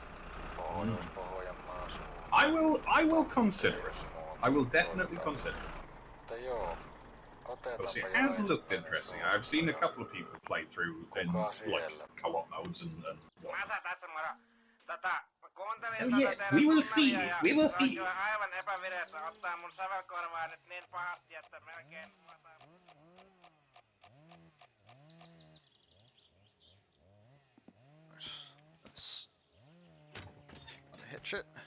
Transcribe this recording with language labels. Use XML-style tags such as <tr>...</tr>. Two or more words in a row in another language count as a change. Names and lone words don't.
<en>I will consider it. I will definitely consider it. Because it has looked interesting. I've seen a couple of people play through in like co-op modes and Oh yes, we will feed it, we will feed it.</en> <fi>Aivan epävireessä ottaa mun sävelkorvaa nyt niin pahasti, että melkein...</fi> <en>Let's hitch it.</en>